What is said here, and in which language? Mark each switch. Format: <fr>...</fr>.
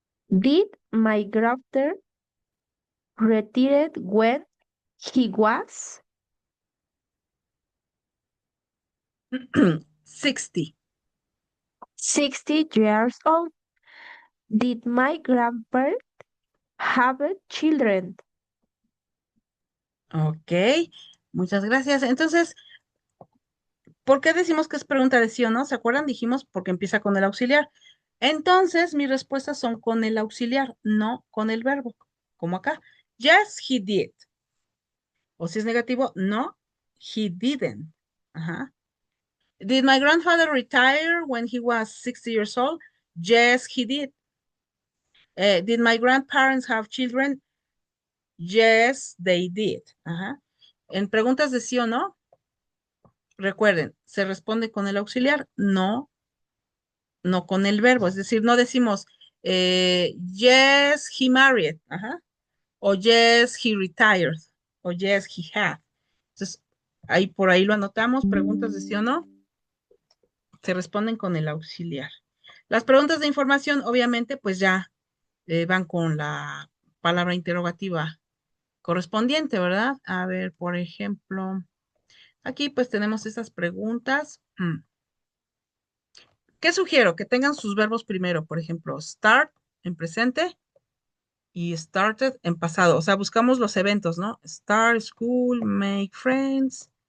<en>Did my grandfather retired when he was 60. 60 years old? Did my grandparents have children?</en> <es>Ok, muchas gracias. Entonces, ¿por qué decimos que es pregunta de sí o no? ¿Se acuerdan? Dijimos porque empieza con el auxiliar. Entonces, mis respuestas son con el auxiliar, no con el verbo, como acá.</es> <en>Yes, he did.</en> <es>O si es negativo,</es> <en>no, he didn't.</en> <es>Ajá.</es> <en>Did my grandfather retire when he was 60 years old? Yes, he did. Did my grandparents have children? Yes, they did.</en> <es>Ajá. En preguntas de sí o no, recuerden, se responde con el auxiliar, no con el verbo. Es decir, no decimos</es> <en>yes, he married,</en> <es>ajá, o</es> <en>yes, he retired,</en> <es>o</es> <en>yes, he had.</en> <es>Entonces, ahí por ahí lo anotamos, preguntas de sí o no, se responden con el auxiliar. Las preguntas de información, obviamente, pues ya van con la palabra interrogativa correspondiente, ¿verdad? A ver, por ejemplo, aquí pues tenemos estas preguntas. ¿Qué sugiero? Que tengan sus verbos primero, por ejemplo, start en presente y started en pasado. O sea, buscamos los eventos, ¿no?</es> <en>Start school, make friends.</en>